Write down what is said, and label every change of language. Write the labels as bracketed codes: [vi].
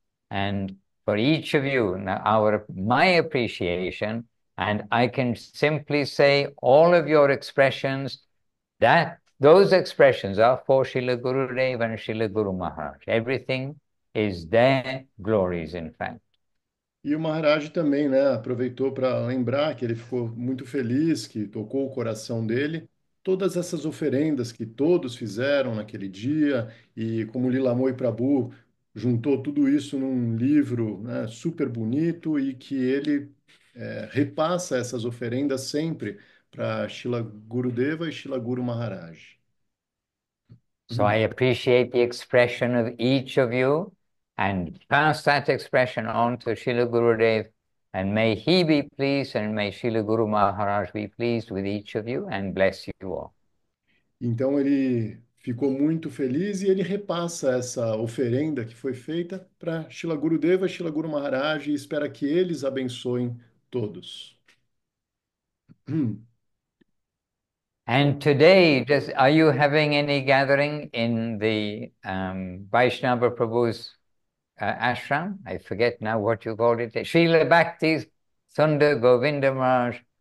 [en] And for each of you, my appreciation, and I can simply say all of your expressions, that those expressions are for Srila Gurudev and Srila Guru Maharaj. Everything is their glories, in fact. [pt] E o Maharaj também, né, aproveitou para lembrar que ele ficou muito feliz, que tocou o coração dele, todas essas oferendas que todos fizeram naquele dia, e como Lila Moy Prabhu juntou tudo isso num livro, né, super bonito, e que ele repassa essas oferendas sempre para Srila Gurudeva e Srila Guru Maharaj. [en] So I appreciate the expression of each of you and pass that expression on to Srila Gurudev, and may he be pleased and may Srila Guru Maharaj be pleased with each of you and bless you all. [pt] Então ele ficou muito feliz e ele repassa essa oferenda que foi feita para Srila Gurudeva e Srila Guru Maharaj e espera que eles abençoem todos. [en] And today, are you having any gathering in the Vaishnava Prabhu's ashram? I forget now what you called it. Srila Bhakti Sundar Govinda Maharaj